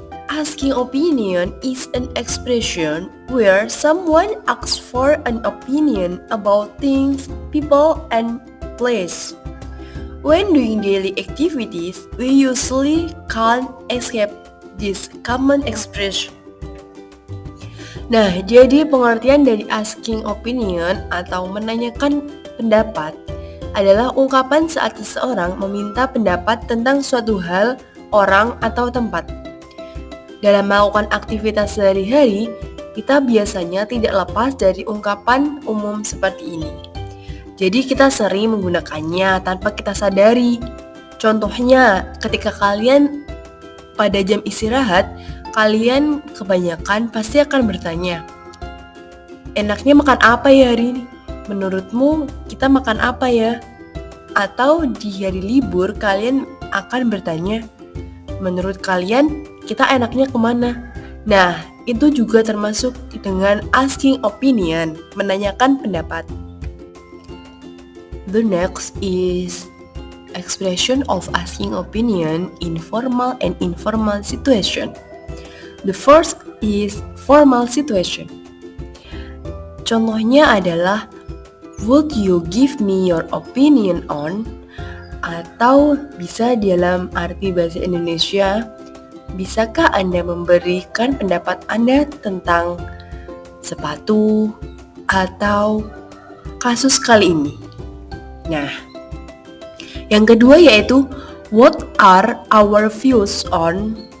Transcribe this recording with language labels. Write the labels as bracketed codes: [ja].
[en] Asking opinion is an expression where someone asks for an opinion about things, people, and place. When doing daily activities, we usually can't escape this common expression. [id] Nah, jadi pengertian dari asking opinion atau menanyakan pendapat adalah ungkapan saat seseorang meminta pendapat tentang suatu hal, orang, atau tempat. Dalam melakukan aktivitas sehari-hari, kita biasanya tidak lepas dari ungkapan umum seperti ini. Jadi kita sering menggunakannya tanpa kita sadari. Contohnya, ketika kalian pada jam istirahat, kalian kebanyakan pasti akan bertanya, enaknya makan apa ya hari ini? Menurutmu kita makan apa ya? Atau di hari libur kalian akan bertanya, menurut kalian kita enaknya kemana? Nah, itu juga termasuk dengan asking opinion, menanyakan pendapat. [en] The next is expression of asking opinion in formal and informal situation. The first is formal situation. [id] Contohnya adalah, [en] would you give me your opinion on? [id] Atau bisa dalam arti bahasa Indonesia, bisakah Anda memberikan pendapat Anda tentang sepatu atau kasus kali ini? Nah, yang kedua yaitu [en] what are our views on?